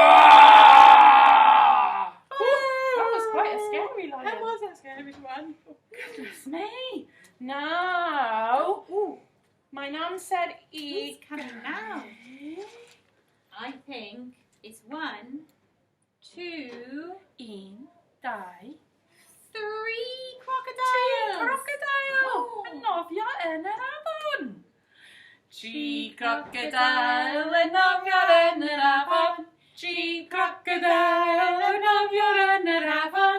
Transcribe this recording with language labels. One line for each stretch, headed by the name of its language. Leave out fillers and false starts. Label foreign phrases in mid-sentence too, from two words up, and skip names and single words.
English: That was quite a scary lion. That was a scary one. Goodness me. Now, my nan said He's eat. coming now. I think it's 1, 2,
Welsh: Un, dau,
English: 3 crocodiles.
Welsh: crocodile. Yn nofio yn yr afon. 3 crocodile yn nofio yn yr afon. 3 crocodile yn nofio yn yr afon.